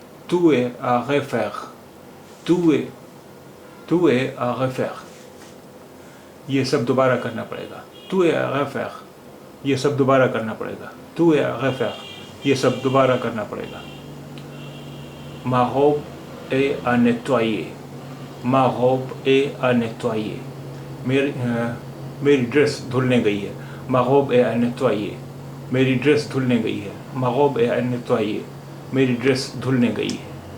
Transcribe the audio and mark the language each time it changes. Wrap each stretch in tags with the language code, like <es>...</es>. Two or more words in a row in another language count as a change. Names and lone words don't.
<fr>tout est à refaire, tout est à refaire।</fr> <hi>ये सब दोबारा करना पड़ेगा।</hi> <fr>tout est à refaire,</fr> <hi>ये सब दोबारा करना पड़ेगा।</hi> <fr>tout est à refaire,</fr> <hi>ये सब दोबारा करना पड़ेगा।</hi> <fr>ma robe est à nettoyer, ma robe est à nettoyer,</fr> <hi>मेरी ड्रेस धुलने गई है।</hi> <fr>ma robe est à nettoyer,</fr> <hi>मेरी ड्रेस धुलने गई है।</hi> <fr>ma robe est à nettoyer,</fr> <hi>मेरी ड्रेस धुलने गई है।</hi>